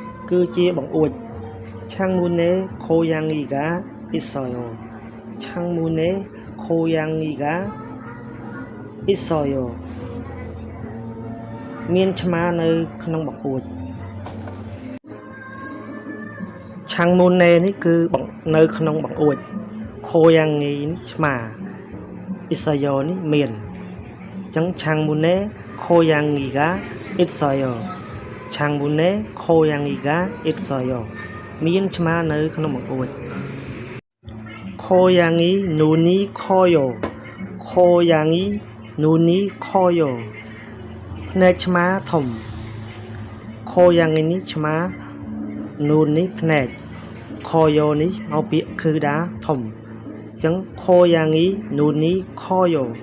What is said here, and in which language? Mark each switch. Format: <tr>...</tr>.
<km>គឺជាបង្អួច</km> <ko>창문에 고양이가 있어요. 창문에 고양이가 있어요.</ko> <km>មានឆ្មានៅក្នុងបង្អួច</km> <ko>창문에</ko> <km>នេះគឺនៅក្នុងបង្អួច</km> <ko>고양이</ko> <km>នេះឆ្មា</km> <ko>있어요</ko> <km>នេះមានអញ្ចឹង</km> <ko>창문에 고양이가 있어요. 창문에 고양이가 있어요.</ko> <km>មានឆ្មានៅក្នុងបង្អួច</km> <ko>고양이 눈이 커요. 고양이 눈이 커요.</ko> <km>ភ្នែកឆ្មាធំ</km> <ko>고양이</ko> <km>នេះឆ្មា</km> <ko>눈</ko> <km>នេះភ្នែក</km> <ko>커요</ko> <km>នេះមកពាក្យគឺដាធំអញ្ចឹង고양이 눈이 커요.</km>